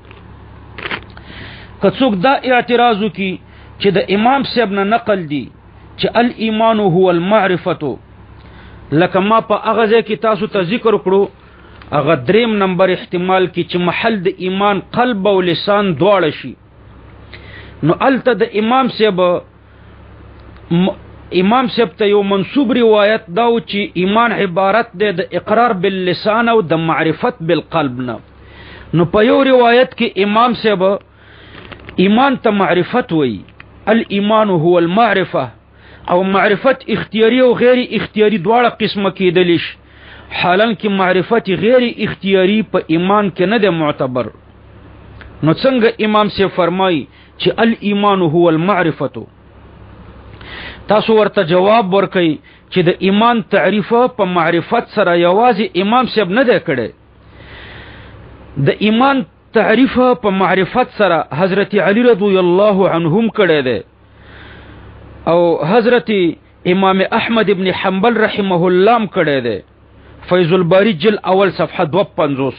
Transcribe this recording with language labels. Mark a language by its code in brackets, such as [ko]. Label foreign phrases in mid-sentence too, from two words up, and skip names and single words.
[ps] که څوک دا اعتراض وکړي چې د امام صاحب نه نقل دي چې [ar] الایمان هو المعرفه، [ps] لکه ما په هغه ځای کې تاسو ته ذکر کړو هغه 3 نمبر احتمال کې چې محل د ایمان قلب او لسان دواړه شي، نو الته د امام صاحب ته یو منسوب روایت داو چې ایمان عبارت ده د [ar] اقرار باللسان [ps] او د [ar] معرفت بالقلب [ps] نه. نو په یو روایت کې امام صاحب ایمان ته معرفت وی، [ar] الایمان هو المعرفه، [ps] او معرفت اختیاری او غیر اختیاری دواړه قسمه کېدلی شي، حالانکه معرفت غیر اختیاری په ایمان کې نه ده معتبر. نو څنګه امام صاحب فرمایي چې [ar] الایمان هو المعرفه، [ps] تاسو ورته جواب ورکئ چې د ایمان تعریف په معرفت سره یوازې امام صاحب نه دی کړی، د ایمان تعریف په معرفت سره حضرت علی [ar] رضی الله عنهم [ps] کړی دی او حضرت امام احمد ابن حنبل [ar] رحمه الله [ps] کړی دی، فیض الباری جل اول صفحه 250.